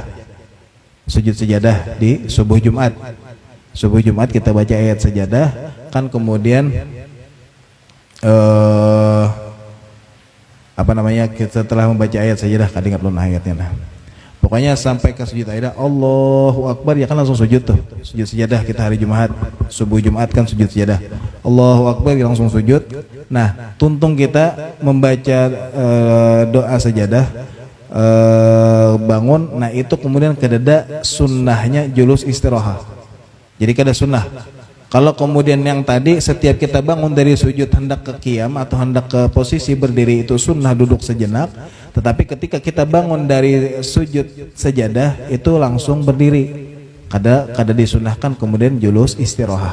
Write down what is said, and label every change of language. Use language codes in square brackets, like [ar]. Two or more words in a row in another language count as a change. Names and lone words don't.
[bjn] Sujud sejadah di subuh Jumat. Subuh Jumat kita baca ayat sejadah, kan kemudian setelah membaca ayat sajadah, kadang ingat belum ayatnya nah. Pokoknya sampai ke sujud ayat [ar] Allahu Akbar [bjn] ya kan langsung sujud tuh. Sujud sajadah kita hari Jumat, subuh Jumat kan sujud sajadah. [ar] Allahu Akbar [bjn] ya langsung sujud. Nah, tuntung kita membaca doa sajadah bangun, nah itu kemudian kededa sunnahnya [ar] julus istirahah. [bjn] Jadi kada sunnah. Kalau kemudian yang tadi setiap kita bangun dari sujud hendak ke qiyam atau hendak ke posisi berdiri itu sunnah duduk sejenak, tetapi ketika kita bangun dari sujud sajadah itu langsung berdiri. Kada disunnahkan kemudian [ar] julus istirahah.